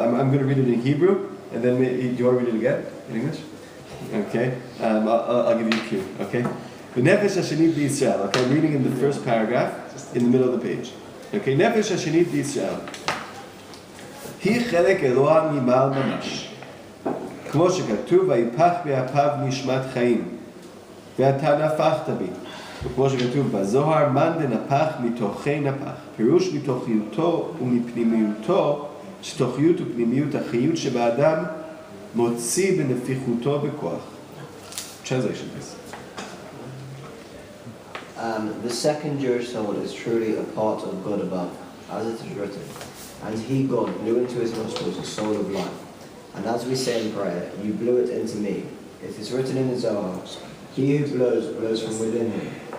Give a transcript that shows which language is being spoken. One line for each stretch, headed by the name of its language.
English: I'm going to read it in Hebrew, and then do you want to read it again in English? Okay, I'll give you a cue. Okay. Nefesh Hashanit B'Yisrael. Okay, I'm reading in the first paragraph, in the middle of the page. Okay, Nefesh Hashanit B'Yisrael.
Hebrew: Hi chelek Eloah mimal mamash. כמו שכתוב, ויפח באפיו נשמת חיים, ואתה נפחת בי. וכמו שכתוב בזוהר, מן דנפח מתוכי נפח. פירוש מתוכיותו ומפנימיותו, שתוכיות ופנימיות החיות שבאדם מוציא בנפיחותו בכוח.
English: Translation, please. The second Jewish soul is truly a part of God above, as it is written, and he, God, blew into his nostrils a soul of life. And as we say in prayer, you blew it into me. It is written in the Zohar, he who blows, blows from within him.